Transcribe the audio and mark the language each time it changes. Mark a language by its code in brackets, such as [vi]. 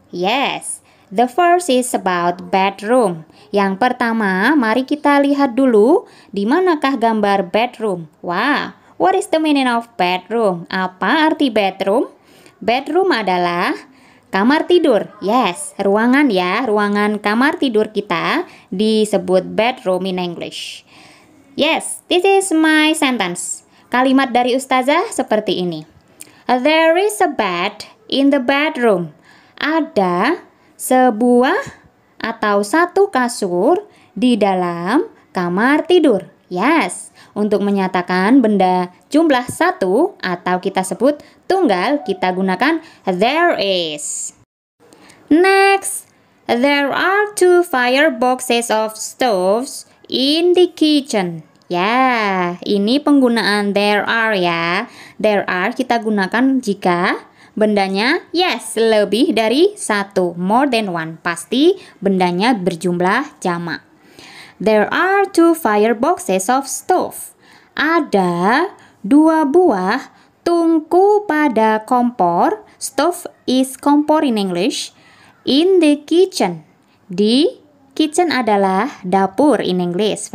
[en] Yes, the first is about bedroom. [id] Yang pertama, mari kita lihat dulu di manakah gambar bedroom. [en] Wow, what is the meaning of bedroom? [id] Apa arti bedroom? Bedroom adalah kamar tidur. Yes, ruangan ya, ruangan kamar tidur kita disebut bedroom [en] in English. Yes, this is my sentence. [id] Kalimat dari Ustazah seperti ini. [en] There is a bed in the bedroom. [id] Ada sebuah atau satu kasur di dalam kamar tidur. Yes, untuk menyatakan benda jumlah satu atau kita sebut tunggal, kita gunakan there is. [en] Next, there are 2 fireboxes of stoves in the kitchen. [id] Ya, ini penggunaan there are ya. There are kita gunakan jika bendanya yes, lebih dari satu, [en] more than one. [id] Pasti bendanya berjumlah jamak. [en] There are 2 fireboxes of stove. [id] Ada 2 buah tungku pada kompor. [en] Stove is kompor in English. In the kitchen. [id] Di kitchen adalah dapur [en] in English.